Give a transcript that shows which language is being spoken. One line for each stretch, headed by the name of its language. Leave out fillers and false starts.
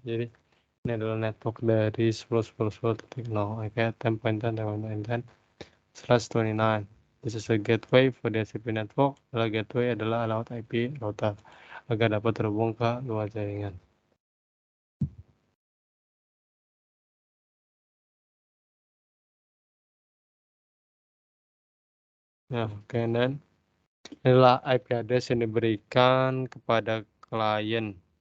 Indonesian: Jadi ini adalah network dari 10.10.10.0. Oke, 10.10.10/29.
English: This is a gateway for DHCP network.
Indonesian: Gateway adalah alamat IP router agar dapat terhubung ke luar jaringan. Ya, oke, dan inilah IP address yang diberikan kepada klien.